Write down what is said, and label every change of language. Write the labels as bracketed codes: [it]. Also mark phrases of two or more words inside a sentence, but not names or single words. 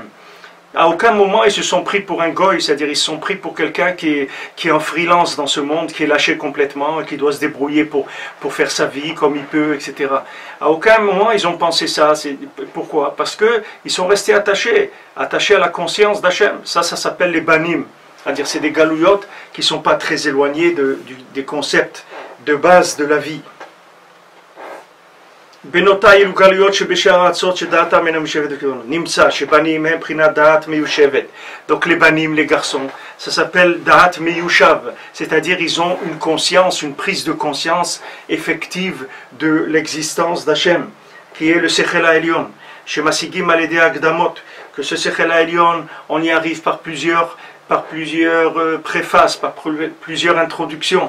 [fr] À aucun moment ils se sont pris pour un goy, c'est-à-dire ils se sont pris pour quelqu'un qui est en freelance dans ce monde, qui est lâché complètement, et qui doit se débrouiller pour faire sa vie comme il peut, etc. À aucun moment ils ont pensé ça. Pourquoi? Parce qu'ils sont restés attachés à la conscience d'Hachem. Ça s'appelle les banim, c'est-à-dire c'est des galouyotes qui ne sont pas très éloignés des concepts de base de la vie. [he] בנותיי אלו גלויות שבשאר הארצות שדעתם אינה מיושבת בכיוון. נמצא שבנים הם בחינת דעת מיושבת. [fr] Donc les banim, les garçons, ça s'appelle [he] דעת מיושב, [fr] c'est-à-dire ils ont une conscience, une prise de conscience effective de l'existence d'Hachem, qui est le [he] שכל העליון. [fr] Chez [he] משיגים על ידי הקדמות, [fr] que ce [he] שכל העליון, [fr] on y arrive par plusieurs préfaces, par plusieurs introductions.